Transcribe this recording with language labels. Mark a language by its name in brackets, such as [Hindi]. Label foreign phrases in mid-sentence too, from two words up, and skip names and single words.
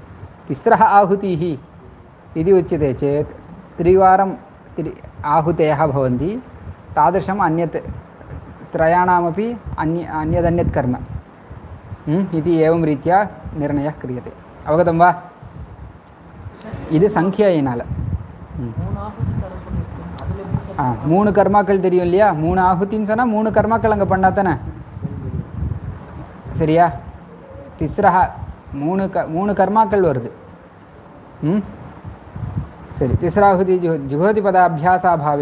[Sanskrit] तिस्रः आहुतिः इति उच्यते चेत् त्रिवारं आहुतयः भवन्ति. तादृशम् अन्यत् त्रयाणामपि अन्यदन्यत् कर्म इति एवं रीत्या निर्णयः क्रियते. अवगतं वा? इति संख्यैनाल 3 [Tamil] கர்மாக்கள் தெரியும் இல்லையா. 3 ஆகுத்தின்னு சொன்னால் 3 கர்மாக்கள் அங்கே பண்ணா தானே. சரியா? திஸ்ரஹா 3 கர்மாக்கள் வருது. [Sanskrit] சரி, तिस्राहुतीः जुहोति पद अभ्यासाभावे.